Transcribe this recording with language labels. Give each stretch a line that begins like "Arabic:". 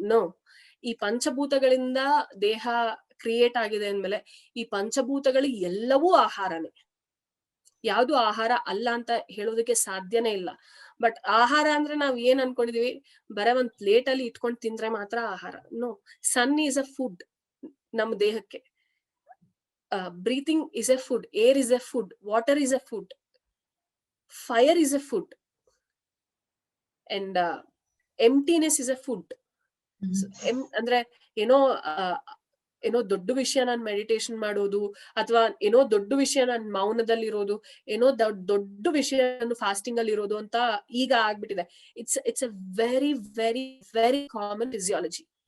Kannada: No, ಈ ಪಂಚಭೂತಗಳಿಂದ ದೇಹ create ಆಗಿದೆ ಅಂದ್ಮೇಲೆ ಈ ಪಂಚಭೂತಗಳು ಎಲ್ಲವೂ ಆಹಾರನೇ. ಯಾವ್ದು ಆಹಾರ ಅಲ್ಲ ಅಂತ ಹೇಳೋದಕ್ಕೆ ಸಾಧ್ಯನೇ ಇಲ್ಲ. ಬಟ್ ಆಹಾರ ಅಂದ್ರೆ ನಾವ್ ಏನ್ ಅನ್ಕೊಂಡಿದೀವಿ, ಬರೀ ಒಂದ್ ಪ್ಲೇಟ್ ಅಲ್ಲಿ ಇಟ್ಕೊಂಡ್ ತಿಂದ್ರೆ ಮಾತ್ರ ಆಹಾರ.
English: no, sun is a food
Kannada: ನಮ್ಮ ದೇಹಕ್ಕೆ.
English: Breathing is a food, air is a food, water is a food, fire is a food, and emptiness is a food.
Kannada: ಅಂದ್ರೆ ಏನೋ ದೊಡ್ಡ ವಿಷಯ ನಾನ್ ಮೆಡಿಟೇಷನ್ ಮಾಡೋದು, ಅಥವಾ ಏನೋ ದೊಡ್ಡ ವಿಷಯ ನಾನ್ ಮೌನದಲ್ಲಿ ಇರೋದು, ಏನೋ ದೊಡ್ಡ ವಿಷಯ ಫಾಸ್ಟಿಂಗ್ ಅಲ್ಲಿ ಇರೋದು ಅಂತ ಈಗ ಆಗ್ಬಿಟ್ಟಿದೆ.
English: It's a very very very common physiology.